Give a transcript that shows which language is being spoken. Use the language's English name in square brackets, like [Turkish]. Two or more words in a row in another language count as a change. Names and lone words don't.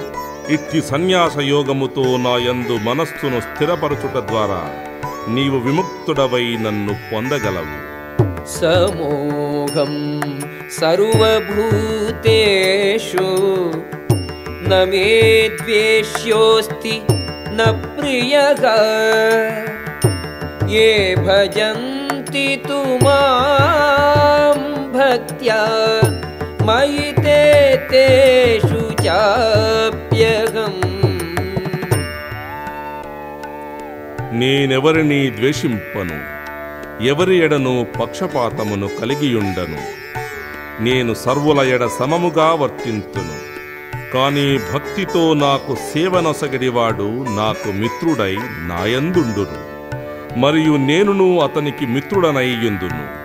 [Telugu] ఇట్టి సన్యాస యోగముతో నా యందు మనస్సును స్థిరపరచుట ద్వారా నీవు విముక్తుడవై నన్ను పొందగలవు. [Sanskrit] సమోహం సర్వభూతేషు న మే ద్వేష్యోస్తి న ప్రియః ఏ భజంతి తు మాం భక్త్యా మయి తే తేషు చాప్యహం. [Telugu] నేనెవరిని ద్వేషింపను, ఎవరి ఎడను పక్షపాతమును కలిగియుండను. నేను సర్వుల ఎడ సమముగా వర్తింతును. కాని భక్తితో నాకు సేవనొసగడివాడు నాకు మిత్రుడై నాయందుండును, మరియు నేనును అతనికి మిత్రుడనయ్యుందును.